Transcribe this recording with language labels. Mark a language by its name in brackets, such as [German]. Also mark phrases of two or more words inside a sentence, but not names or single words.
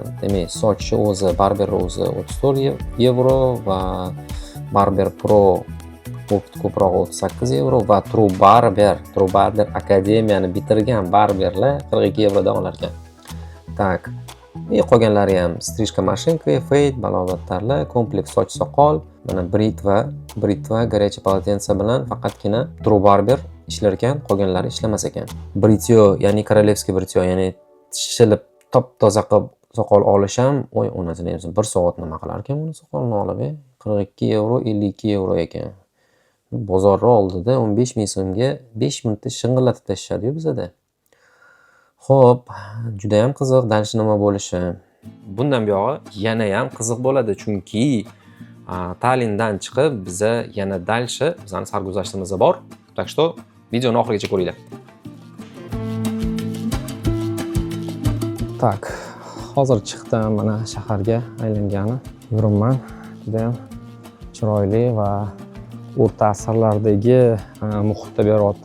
[Uzbek] Demak, sochni o'zi, barber o'zi 34 yevro va Barber Pro ko'proq 38 yevro va True Barber akademiyani bitirgan barberlar 42 yevrodan olar ekan. Tak. Qolganlari ham strижка mashinka, fade, balobatlarlar, kompleks soch soqol, mana britva, [Russian] горячий полотенце [Uzbek] bilan faqatgina True Barber ishlar ekan, qolganlari ishlamas ekan. Brityo, ya'ni korolevskiy brityo, ya'ni shilib top-toza qilib soqol olish ham, onasini 1 soat nima qilar ekan buni soqolni olib, 42 yevro, 52 yevro ekan. Bozorda oldida 15 ming so'mga 5 minutda shing'illatib tashishadi bizada. Xo'p, juda ham qiziq, dalshi nima bo'lishi. Bundan buyog'i yana ham qiziq bo'ladi, chunki Tallindan chiqib biza yana dalshi bizning sarguzashtimiz bor. [Russian] Так что [Uzbek] videoni oxirigacha ko'ringlar. Tak, hozir chiqdim, mana shaharga aylangani yuribman. Juda ham chiroyli va o'rta asrlardagi muhitda beryapti.